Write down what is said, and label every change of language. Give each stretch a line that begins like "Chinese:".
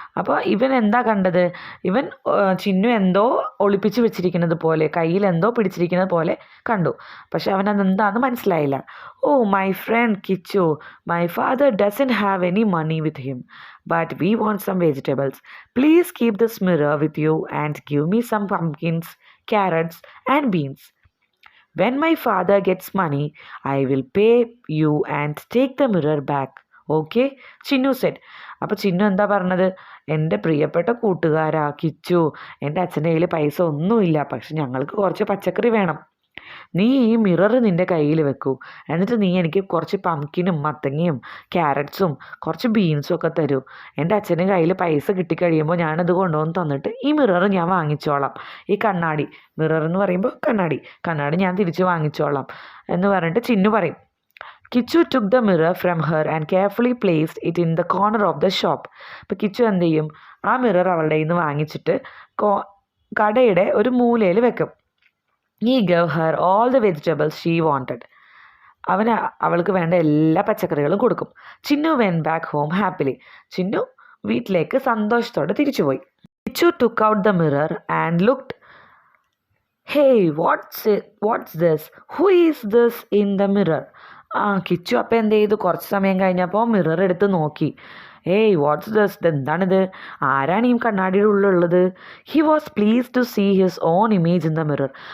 Malayalam: അപ്പോൾ ഇവൻ എന്താ കണ്ടത്? ഇവൻ ചിന്നു എന്തോ ഒളിപ്പിച്ച് വെച്ചിരിക്കുന്നത് പോലെ, കയ്യിൽ എന്തോ പിടിച്ചിരിക്കുന്നത് പോലെ കണ്ടു. പക്ഷെ അവൻ അതെന്താണെന്ന് മനസ്സിലായില്ല.
English: Oh my friend Kichu, my father doesn't have any money with him, but we want some vegetables. Please keep this mirror with you and give me some pumpkins, carrots and beans. When my father gets money, I will pay you and take the mirror back. Okay, Chinnu said.
Malayalam: അപ്പോൾ ചിന്നു എന്താ പറഞ്ഞത്? എൻ്റെ പ്രിയപ്പെട്ട കൂട്ടുകാരാ കിച്ചു, എൻ്റെ അച്ഛൻ്റെ കയ്യിൽ പൈസ ഒന്നുമില്ല, പക്ഷെ ഞങ്ങൾക്ക് കുറച്ച് പച്ചക്കറി വേണം. നീ ഈ മിറർ നിൻ്റെ കയ്യിൽ വെക്കൂ, എന്നിട്ട് നീ എനിക്ക് കുറച്ച് പംകിനും മത്തങ്ങയും ക്യാരറ്റ്സും കുറച്ച് ബീൻസും ഒക്കെ തരൂ. എൻ്റെ അച്ഛൻ്റെ കയ്യിൽ പൈസ കിട്ടിക്കഴിയുമ്പോൾ ഞാനത് കൊണ്ടുവന്ന് തന്നിട്ട് ഈ മിറർ ഞാൻ വാങ്ങിച്ചോളാം. ഈ കണ്ണാടി, മിറർ എന്ന് പറയുമ്പോൾ കണ്ണാടി ഞാൻ തിരിച്ച് വാങ്ങിച്ചോളാം എന്ന് പറഞ്ഞിട്ട് ചിന്നു പറയും.
English: Kichu took the mirror from her and carefully placed it in the corner of the shop.
Malayalam: അപ്പോൾ കിച്ചു എന്ത് ചെയ്യും? ആ മിറർ അവളുടെ കയ്യിൽ നിന്ന് വാങ്ങിച്ചിട്ട് കടയുടെ ഒരു മൂലയിൽ വെക്കും.
English: He gave her all the vegetables she wanted.
Malayalam: അവൾക്ക് വേണ്ട എല്ലാ പച്ചക്കറികളും കൊടുക്കും.
English: Chinnu went back home happily.
Malayalam: Chinnu വീട്ടിലേക്ക് സന്തോഷത്തോടെ തിരിച്ചുപോയി.
English: Kichu took out the mirror and looked. Hey, what's this? Who is this in the mirror?
Malayalam: Kichu അപ്പം എന്ത് ചെയ്തു? കുറച്ച് സമയം കഴിഞ്ഞപ്പോൾ മിറർ എടുത്ത് നോക്കി.
English: Hey what's this?
Malayalam: ഇതെന്താണിത്? ആരാണ് ഈ കണ്ണാടിയുടെ ഉള്ളിലുള്ളത്?
English: He was pleased to see his own image in the mirror.